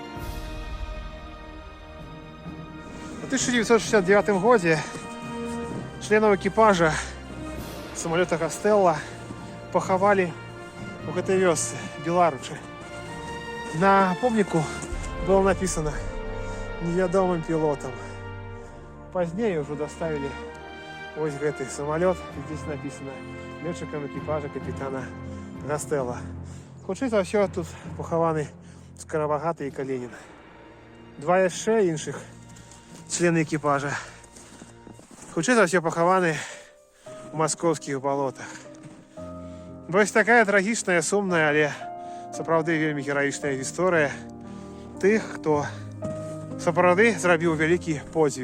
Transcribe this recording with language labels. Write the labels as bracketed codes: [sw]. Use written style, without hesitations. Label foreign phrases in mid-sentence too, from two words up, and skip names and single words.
[ru] В 1969 году членов экипажа самолета Гастелла поховали [be] у гэтай вёсцы [ru] Беларучы. [be] На помніку было написано невядомым пилотом. [ru] Позднее уже доставили ось гэты самолет. И здесь написано летчиком экипажа капитана Гастелла. [be] Хутчэй за ўсё тут похованы Скарабагаты и Калинин. Два яшчэ іншых члены экипажа хутчэй за ўсё пахаваны у маскоўскіх балотах. Вось такая трагічная, сумная, але сапраўды вельмі гераічная гісторыя тых, хто сапраўды зрабіў вялікі подзвіг.